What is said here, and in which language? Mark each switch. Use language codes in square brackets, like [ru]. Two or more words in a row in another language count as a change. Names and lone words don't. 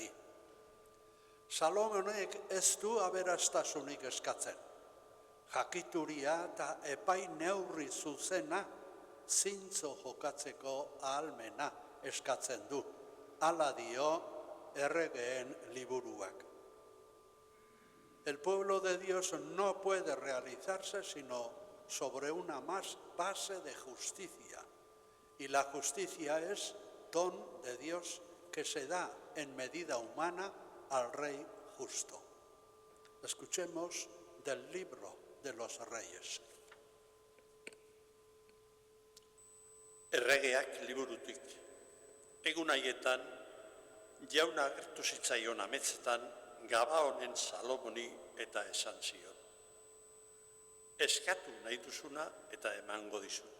[eu] Salomonek ez du aberastasunik eskatzen. Jakituria eta epai neurri zuzena zintzo jokatzeko ahalmena eskatzen du. Hala dio erregeen liburuak. [es] El pueblo de Dios no puede realizarse sino sobre una base de justicia. Y la justicia es don de Dios que se da en medida humana al Rey justo. Escuchemos del libro de los Reyes. [eu] Erregeak liburutik. Egun haietan, jauna agertu zitzaion ametzetan Gabaonen Salomoni eta esan zion. Eskatu nahi duzuna eta emango dizut.